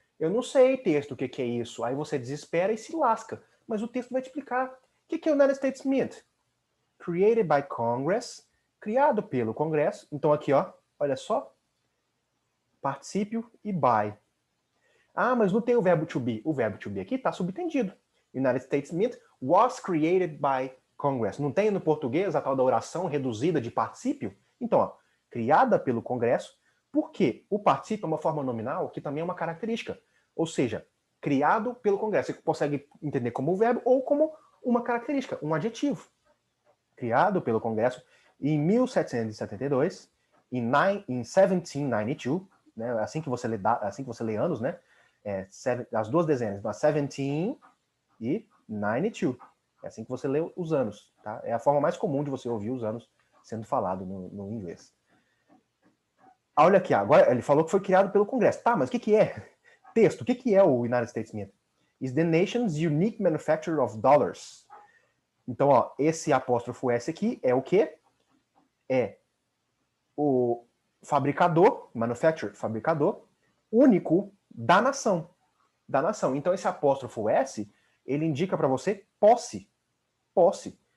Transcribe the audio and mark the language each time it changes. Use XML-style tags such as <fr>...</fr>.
<pt>Eu não sei, texto, o que é isso. Aí você desespera e se lasca. Mas o texto vai te explicar. O que é United States Mint?</pt> <en>Created by Congress.</en> <pt>Criado pelo Congresso. Então aqui, ó, olha só. Particípio e by. Ah, mas não tem o verbo to be. O verbo to be aqui está subtendido.</pt> <en>United States Mint was created by Congress.</en> <pt>Não tem no português a tal da oração reduzida de particípio? Então, ó, criada pelo Congresso, porque o particípio é uma forma nominal que também é uma característica. Ou seja, criado pelo Congresso. Você consegue entender como um verbo ou como uma característica, um adjetivo. Criado pelo Congresso em 1772, em 1792, né, assim que você lê anos, né? As duas dezenas, 17 e 92. É assim que você lê os anos, tá? É a forma mais comum de você ouvir os anos sendo falado no inglês. Olha aqui, agora ele falou que foi criado pelo Congresso. Tá, mas o que é? Texto, o que é o United States Mint?</pt> <en>Is the nation's unique manufacturer of dollars.</en> <pt>Então, ó, esse apóstrofo S aqui é o quê? É o fabricador, manufacturer, fabricador, único da nação. da nação. Então esse apóstrofo S, ele indica para você posse. Posse.</pt>